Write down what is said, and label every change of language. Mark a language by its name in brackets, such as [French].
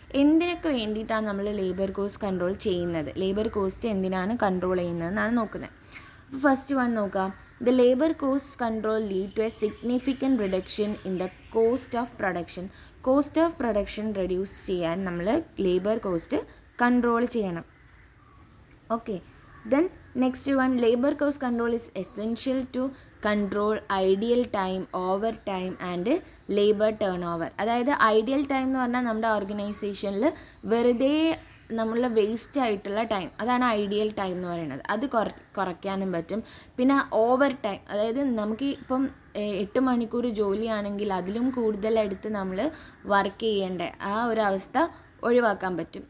[Malayalam] എന്തിനൊക്കെ വേണ്ടിയിട്ടാണ് നമ്മൾ ലേബർ കോസ്റ്റ് കൺട്രോൾ ചെയ്യുന്നത്? ലേബർ കോസ്റ്റ് എന്തിനാണ് കൺട്രോൾ ചെയ്യുന്നതെന്നാണ് നോക്കുന്നത്. അപ്പോൾ ഫസ്റ്റ് വൺ നോക്കാം. [English] the labour cost control lead to a significant reduction in the cost of production [Malayalam] reduce ചെയ്യാൻ നമ്മൾ ലേബർ കോസ്റ്റ് കൺട്രോൾ ചെയ്യണം. [English] Okay, then next one, labor cost control is essential to control ideal time, overtime and labor turnover. [Malayalam] അതായത് ideal time എന്ന് പറഞ്ഞാൽ നമ്മുടെ ഓർഗനൈസേഷനിൽ വെറുതെ നമ്മൾ വേസ്റ്റ് ആയിട്ടുള്ള ടൈം, അതാണ് ഐഡിയൽ ടൈം എന്ന് പറയുന്നത്. അത് കുറയ്ക്കാനും പറ്റും. പിന്നെ ഓവർ ടൈം, അതായത് നമുക്ക് ഇപ്പം 8 മണിക്കൂർ ജോലിയാണെങ്കിൽ അതിലും കൂടുതലെടുത്ത് നമ്മൾ വർക്ക് ചെയ്യേണ്ട ആ ഒരു അവസ്ഥ ഒഴിവാക്കാൻ പറ്റും.